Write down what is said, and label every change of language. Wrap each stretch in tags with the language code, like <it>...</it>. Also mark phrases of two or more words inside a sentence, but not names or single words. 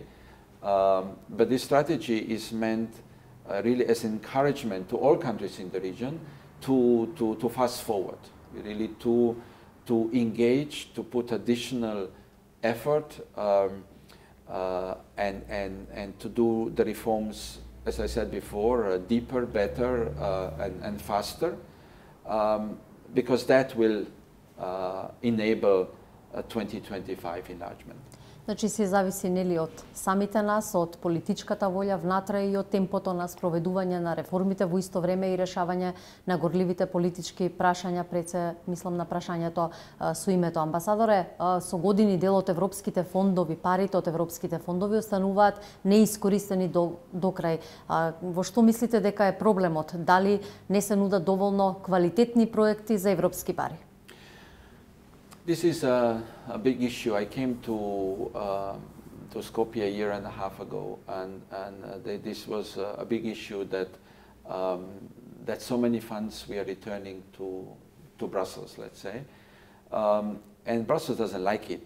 <en>But this strategy is meant really as encouragement to all countries in the region to fast forward, really to engage, to put additional effort, and to do the reforms, as I said before, deeper, better, and faster, because that will enable a 2025 enlargement.</en> <mk>Значи се зависи нели од самите нас, од политичката волја внатре и од темпото на спроведување на реформите, во исто време и решавање на горливите политички прашања, пред се мислам на прашањето со името. Амбасадоре, со години дел од европските фондови, парите од европските фондови остануваат неискористени до крај. Во што мислите дека е проблемот? Дали не се нудат доволно квалитетни проекти за европски пари?</mk> <en>This is a big issue. I came to Skopje a year and a half ago, and this was a big issue that that so many funds we are returning to Brussels, let's say, and Brussels doesn't like it.</en>